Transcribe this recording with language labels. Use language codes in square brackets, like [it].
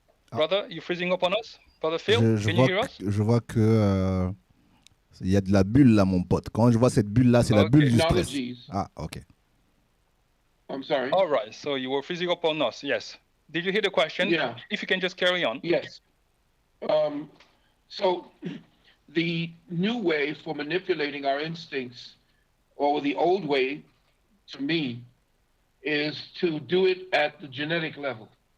[en] Brother, you freezing up on us? Brother Phil, can you hear us? [fr] Je vois que il y a de la bulle là, mon pote. Quand je vois cette bulle là, c'est la bulle du stress. [en] Technologies. Ah, ok. I'm sorry. All right, so you were freezing up on us, yes. Did you hear the question? Yeah. If you can just carry on. Yes. So the new way for manipulating our instincts, or the old way, to me, is to do it at the genetic level.